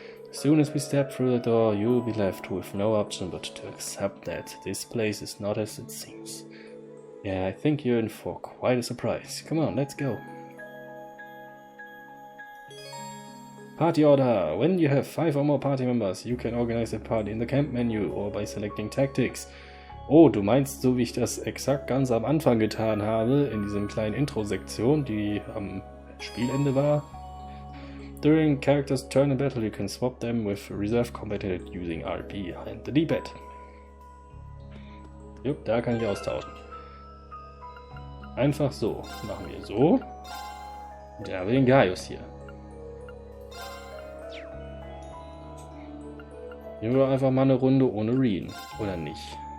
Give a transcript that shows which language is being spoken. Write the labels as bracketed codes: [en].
[en] As soon as we step through the door, you'll be left with no option but to accept that this place is not as it seems. Yeah, I think you're in for quite a surprise. Come on, let's go. Party order. When you have 5 or more party members, you can organize a party in the camp menu or by selecting tactics. [de] Oh, du meinst, so wie ich das exakt ganz am Anfang getan habe, in diesem kleinen Intro-Sektion, die am Spielende war? [en] During characters' turn in battle, you can swap them with reserve combatant using RP and the D-pad. [de] Jupp, da kann ich austauschen. Einfach so. Machen wir so. Und dann haben wir den Gaius hier. Nehmen wir einfach mal eine Runde ohne Reen, oder nicht?